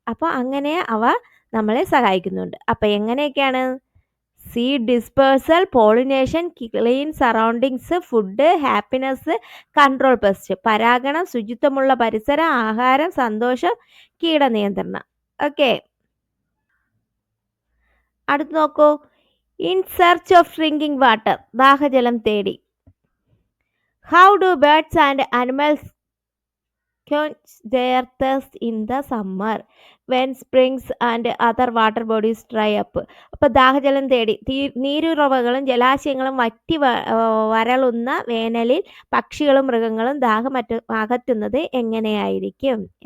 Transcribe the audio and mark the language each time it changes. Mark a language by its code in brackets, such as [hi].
[ml] അപ്പോൾ അങ്ങനെ അവ നമ്മളെ സഹായിക്കുന്നുണ്ട്. അപ്പോൾ എങ്ങനെയൊക്കെയാണ് [en] seed dispersal pollination clean surroundings food happiness control pest [ml] പരാഗണം ശുചിത്വമുള്ള പരിസരം ആഹാരം സന്തോഷം കീടനിയന്ത്രണം. [en] okay [ml] അടുത്ത് നോക്കൂ [en] in search of drinking water [ml] ദാഹജലം തേടി. [en] How do birds and animals quench their thirst in the summer when springs and other water bodies dry up. [ml] അപ്പോൾ ദാഹജലം തേടി നീരുറവകളും ജലാശയങ്ങളും വറ്റി വരളുന്ന വേനലിൽ പക്ഷികളും മൃഗങ്ങളും ദാഹം അകറ്റുന്നത് എങ്ങനെയായിരിക്കും?